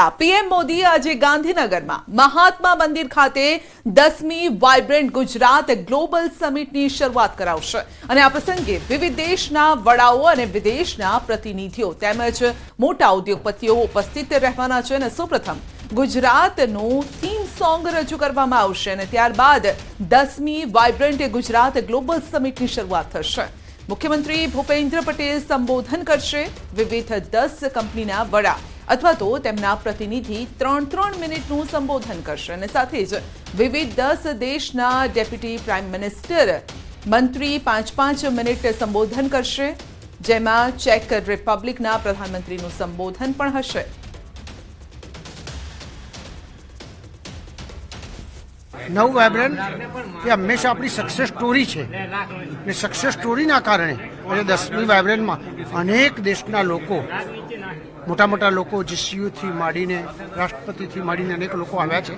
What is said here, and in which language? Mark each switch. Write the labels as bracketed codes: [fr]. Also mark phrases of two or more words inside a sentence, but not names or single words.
[gu] પીએમ મોદી આજે ગાંધીનગરમાં મહાત્મા મંદિર ખાતે 10મી વાઇબ્રન્ટ ગુજરાત ગ્લોબલ સમિટની શરૂઆત કરાવશે અને આ પ્રસંગે વિવિધ દેશના વડાઓ અને વિદેશના પ્રતિનિધિઓ તેમજ મોટા ઉદ્યોગપતિઓ ઉપસ્થિત રહેવાના છે અને સૌપ્રથમ ગુજરાતનું થીમ સોંગ રજૂ કરવામાં આવશે અને ત્યારબાદ 10મી વાઇબ્રન્ટ ગુજરાત ગ્લોબલ સમિટની શરૂઆત થશે। મુખ્યમંત્રી ભૂપેન્દ્ર પટેલ સંબોધન કરશે। વિવિધ 10 કંપનીના વડા અથવા તો તેમના પ્રતિનિધિ 3-3 મિનિટનું સંબોધન કરશે અને સાથે જ વિવિધ 10 દેશના ડેપ્યુટી પ્રાઇમ મિનિસ્ટર મંત્રી 5-5 મિનિટ સંબોધન કરશે, જેમાં ચેક રિપબ્લિકના પ્રધાનમંત્રીનું સંબોધન પણ હશે। નવ વાઇબ્રન્ટ એ હંમેશા આપણી સક્સેસ સ્ટોરી છે ને સક્સેસ સ્ટોરીના કારણે આજે 10મી વાઇબ્રન્ટમાં અનેક દેશના લોકો, મોટા લોકો જે સીઈઓથી માંડીને રાષ્ટ્રપતિથી માંડીને અનેક લોકો આવ્યા છે।